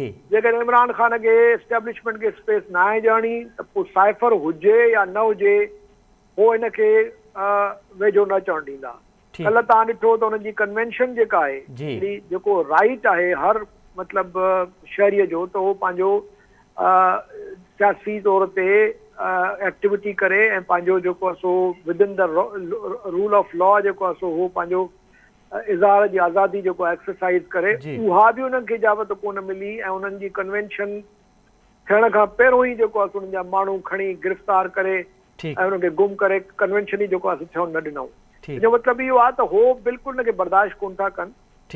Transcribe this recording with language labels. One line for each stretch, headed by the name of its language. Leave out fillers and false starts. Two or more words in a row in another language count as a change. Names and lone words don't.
Sindhi: जेकॾहिं इमरान ख़ान खे इस्टेब्लिशमेंट खे स्पेस न आहे ॾियणी त पोइ साइफ़र हुजे या न हुजे, उहो हिनखे वेझो न चवणु ॾींदा। कल्ह तव्हां ॾिठो त हुनजी कन्वेंशन जेका आहे, जेको राइट आहे हर मतिलबु शहरीअ जो, त उहो पंहिंजो सियासी तौर ते एक्टिविटी करे ऐं पंहिंजो जेको आहे सो
English: within the rule of law
Sindhi: जेको आहे सो उहो पंहिंजो इज़हार जी आज़ादी जेको आहे एक्सरसाइज करे, उहा बि उन्हनि खे इजाज़त कोन मिली। ऐं उन्हनि जी कन्वेंशन थियण खां पहिरियों ई जेको आहे उन्हनि जा माण्हू खणी गिरफ़्तार करे ऐं उनखे गुम करे कन्वेंशन ई जेको आहे थियणु न ॾिनऊं। जो मतिलबु इहो आहे त हो बिल्कुलु हुनखे बर्दाश्त कोन था कनि।